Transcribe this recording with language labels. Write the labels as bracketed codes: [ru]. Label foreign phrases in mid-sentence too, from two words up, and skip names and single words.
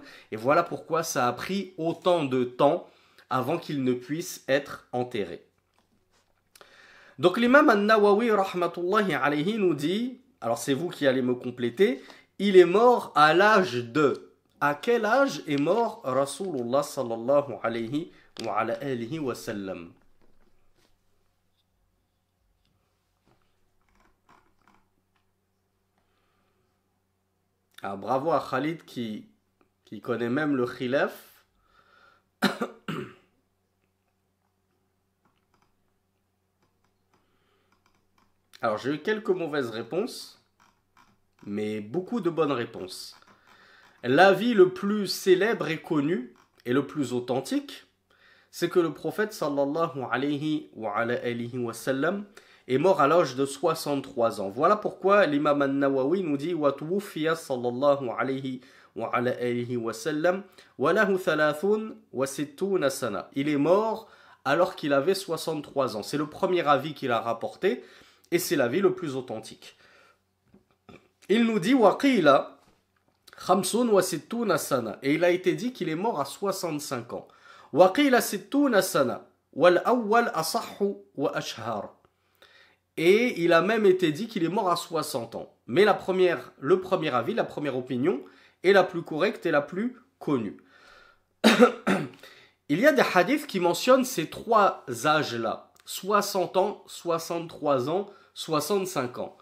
[fr] Et voilà pourquoi ça a pris autant de temps avant qu'il ne puisse être enterré. Donc l'imam An-Nawawi [ar] رحمة الله عليه [fr] nous dit, alors c'est vous qui allez me compléter, il est mort à l'âge de. À quel âge est mort Rasulullah [ar] صلى الله عليه وسلم? [fr] Ah, bravo à Khalid qui connaît même le khilaf. Alors j'ai eu quelques mauvaises réponses, mais beaucoup de bonnes réponses. L'avis le plus célèbre et connu, et le plus authentique, c'est que le prophète [ar] صلى الله عليه وسلم [fr] est mort à l'âge de 63 ans. Voilà pourquoi l'imam An-Nawawi nous dit [ar] وتوفي صلى الله عليه وسلم وله ثلاث وستون سنة. [fr] Il est mort alors qu'il avait 63 ans. C'est le premier avis qu'il a rapporté et c'est l'avis le plus authentique. [ar] Il nous dit وقيل خمس وستون سنة, [fr] et il a été dit qu'il est mort à 65 ans. [ar] وقيل ستون سنة والأول أصح وأشهر. [fr] Et il a même été dit qu'il est mort à 60 ans. Mais le premier avis, la première opinion, est la plus correcte et la plus connue. Il y a des hadiths qui mentionnent ces trois âges-là. 60 ans, 63 ans, 65 ans.